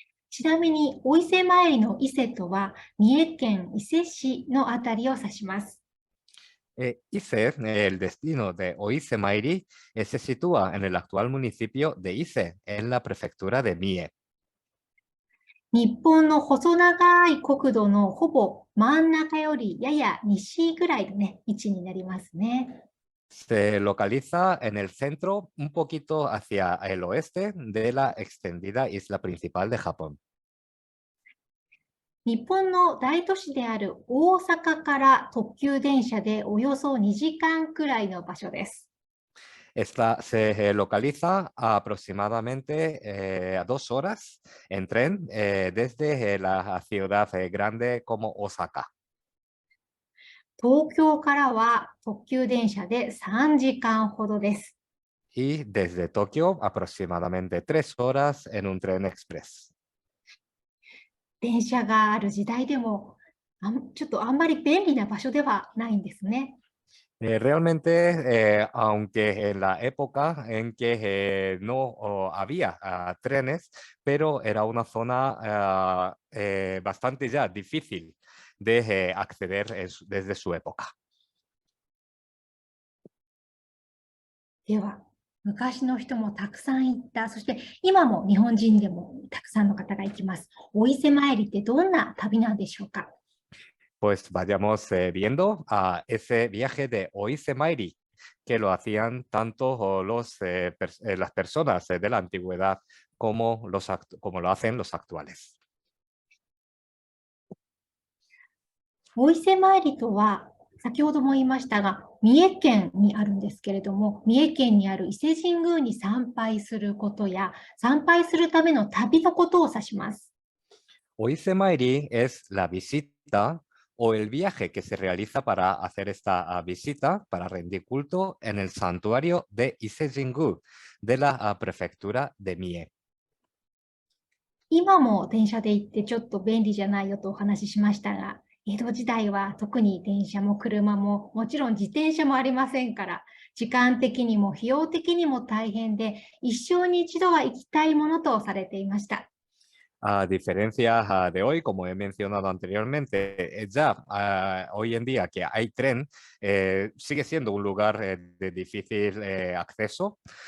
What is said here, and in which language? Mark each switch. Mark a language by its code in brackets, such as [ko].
[ja] ちなみに、お伊勢参りの伊勢とは、三重県伊勢市のあたりを指します。 [es] Ise, el destino de Oise Mairi, se sitúa en el actual municipio de Ise, en la prefectura de Mie. [ja] 日本の細長い国土のほぼ真ん中よりやや西ぐらいのね、位置になりますね。 [es] Se localiza en el centro, un poquito hacia el oeste de la extendida isla principal de Japón. [ja] 日本の大都市である大阪から特急電車でおよそ2時間くらいの場所です。 [es] Esta se localiza aproximadamente a 2 horas en tren desde la ciudad grande como Osaka. [ja] 東京からは特急電車で3時間ほどです。 [es] Y desde Tokio aproximadamente 3 horas en un tren express. [ja] 電車がある時代でもちょっとあんまり便利な場所ではないんですね。 [es] Realmente, aunque en la época en que no había trenes, pero era una zona bastante ya difícil de acceder desde su época. [ja] では、昔の人もたくさん行った、そして今も日本人でもたくさんの方が行きます。お伊勢参りってどんな旅なんでしょうか。 [es] Pues vayamos viendo a ese viaje de Oise Mairi, que lo hacían tanto las personas de la antigüedad como lo hacen los actuales. [ja] お伊勢参りとは、先ほども言いましたが、三重県にあるんですけれども、三重県にある伊勢神宮に参拝することや、参拝するための旅のことを指します。 [es] Oise Mairi es la visita o el viaje que se realiza para hacer esta visita, para rendir culto en el santuario de Ise Jingu, de la prefectura de Mie. [ja] 今も電車で行ってちょっと便利じゃないよとお話ししましたが、江戸時代は特に電車も車ももちろん自転車もありませんから、時間的にも費用的にも大変で、一生に一度は行きたいものとされていました。 [es] A diferencia de hoy, como he mencionado anteriormente, hoy en día que hay tren, sigue siendo un lugar de difícil acceso.